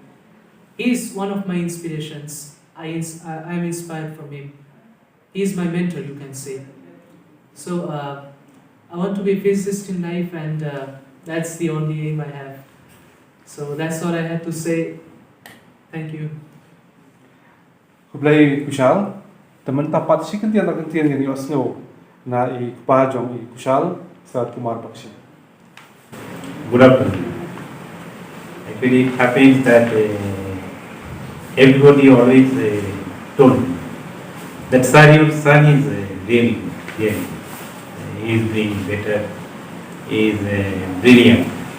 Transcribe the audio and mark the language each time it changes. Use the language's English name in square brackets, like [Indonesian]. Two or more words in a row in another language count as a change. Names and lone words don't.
[English] He is one of my inspirations. I am inspired from him. He is my mentor, you can say. So I want to be a physicist in life, and that's the only aim I have. So that's all I had to say. Thank you. Kublai Kushal, teman tapat si kentian yang Osno na I Kupajong I Kushal Sat Kumar Bakshi. Good afternoon. Actually, it happens that everybody always told me that sir, your son is really good. Yes, he is doing better. He is brilliant.